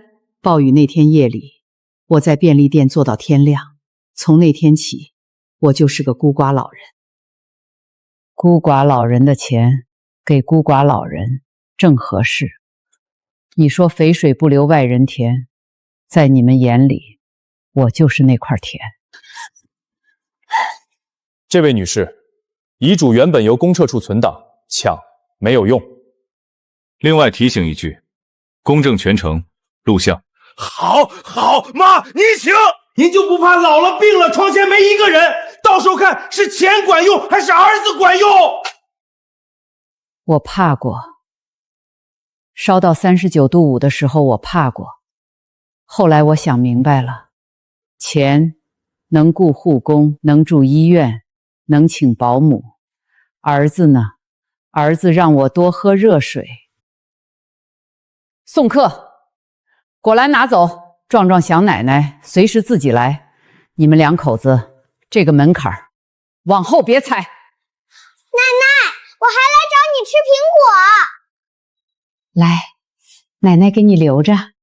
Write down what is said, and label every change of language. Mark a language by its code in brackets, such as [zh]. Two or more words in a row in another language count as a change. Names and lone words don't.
[zh] 暴雨那天夜裡，我在便利店做到天亮，從那天起，我就是個孤寡老人。孤寡老人的錢給孤寡老人正合適。你說肥水不流外人田，在你們眼裡，我就是那塊田。這位女士，遺囑原本由公廁處存檔，搶沒有用。另外提醒一句，公證全程錄像。好，媽，您請，您就不怕老了病了，床前沒一個人，到時候看是錢管用還是兒子管用？我怕過，燒到39度5的時候我怕過，後來我想明白了，錢能雇護工，能住醫院，能請保姆，兒子呢？兒子讓我多喝熱水。送客，果篮拿走。壮壮想奶奶随时自己来。你们两口子这个门槛往后别踩。奶奶，我还来找你吃苹果。来，奶奶给你留着。